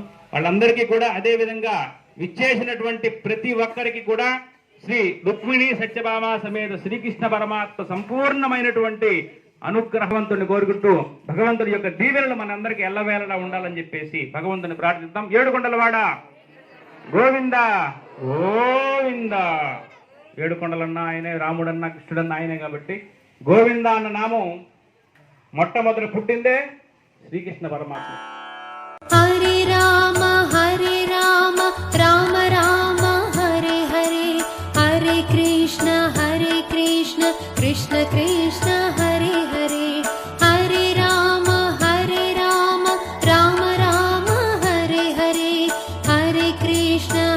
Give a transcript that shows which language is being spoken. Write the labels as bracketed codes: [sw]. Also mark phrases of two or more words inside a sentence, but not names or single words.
[te] వాళ్ళందరికీ కూడా అదే విధంగా విచ్చేసినటువంటి ప్రతి ఒక్కరికి కూడా శ్రీ రుక్మిణి సత్యభామ సమేత శ్రీకృష్ణ పరమాత్మ సంపూర్ణమైనటువంటి అనుగ్రహవంతుని కోరుకుంటూ భగవంతుని యొక్క దీవెనలు మనందరికీ ఎల్లవేళలా ఉండాలని చెప్పేసి భగవంతుని ప్రార్థిద్దాం. ఏడుకొండలవాడ గోవింద గోవింద. ఏడుకొండలన్నా ఆయనే, రాముడన్నా కృష్ణుడన్నా ఆయనే కాబట్టి గోవింద అన్న నామం మొట్టమొదటి పుట్టిందే శ్రీకృష్ణ పరమాత్మ. [sa] హరే రామ రామ రామ హరే హరే హరే కృష్ణ కృష్ణ కృష్ణ హరే హరే హరే రామ రామ రామ హరే హరే హరే కృష్ణ